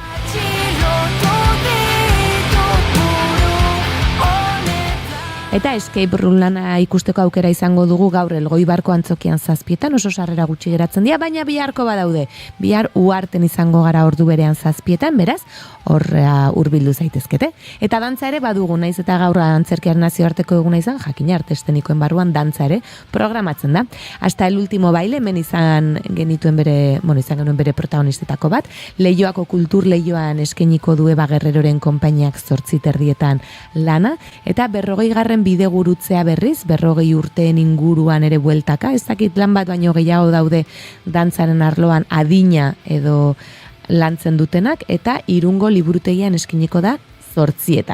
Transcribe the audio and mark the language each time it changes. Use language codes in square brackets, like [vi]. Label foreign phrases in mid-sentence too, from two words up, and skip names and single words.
[eu] Eta escape room lana ikusteko aukera izango dugu gaur Elgoibarko antzokian 7 oso sarrera gutxi geratzen dira, baina biharko badaude. Bihar Uharten izango gara ordu berean 7, beraz, horra hurbildu zaitezkete. Eta dantza ere badugu, naiz eta gaur antzerkiaren nazioarteko eguna izan, jakina arte eszenikoen barruan dantza ere programatzen da. Hasta el último baile, hemen izan genuen bere protagonistetako bat, Leioako kultur leioan eskeniko du Eba Guerreroren konpainiak 8:30 lana, eta 40. bidegurutzea berriz, 40 urteen inguruan ere bueltaka, ez dakit lan bat baino gehiago daude dantzaren arloan adina edo lantzen dutenak, eta Irungo liburutegian eskiniko da 8.